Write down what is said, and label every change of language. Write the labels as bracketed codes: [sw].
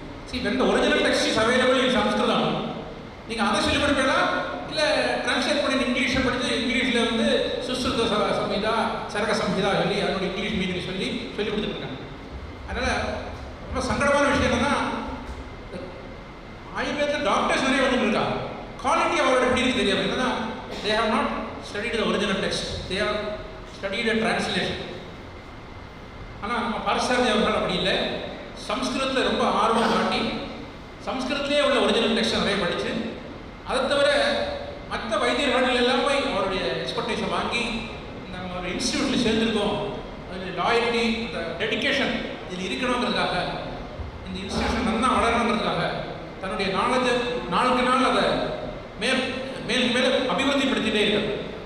[en] See, when the original text is available in Sanskritam, [ta] நீங்கள் அதை சொல்லிக் கொடுப்பீங்களா இல்லை டிரான்ஸ்லேட் பண்ணி இங்கிலீஷில் படித்து இங்கிலீஷில் வந்து சுஸ்ருத சம்ஹிதா சரக சம்ஹிதா சொல்லி அதோட இங்கிலீஷ் மீனிங் சொல்லி கொடுத்துட்ருக்காங்க. அதனால் ரொம்ப சங்கடமான விஷயம் என்னன்னா, ஆயுர்வேதத்தில் டாக்டர்ஸ் நிறைய வந்துட்டு இருக்கா, குவாலிட்டி அவரோட எப்படி இருக்கு தெரியாது. [en] என்னன்னா they have not studied the original text, they have studied a translation. [ta] ஆனால் நம்ம பாரசாரதி அவர்கள் அப்படி இல்லை. சம்ஸ்கிருதத்தில் ரொம்ப ஆர்வம் காட்டி சம்ஸ்கிருதத்திலே உள்ள ஒரிஜினல் டெக்ஸ்ட் நிறைய படித்து, அதை தவிர மற்ற வைத்தியர்கள் எல்லாம் போய் அவருடைய எக்ஸ்பர்டைஸை வாங்கி நம்ம ஒரு இன்ஸ்டியூட்டில் சேர்ந்துருக்கோம். அதில் லாயல்ட்டி, அந்த டெடிக்கேஷன் இதில் இருக்கணுங்கிறதுக்காக, இந்த இன்ஸ்டியூஷன் நல்லா வளரணுங்கிறதுக்காக தன்னுடைய நாலேஜை நாளுக்கு நாள் அதை மேலும் மேலும் அபிவிருத்திப்படுத்திகிட்டே இருக்காங்க.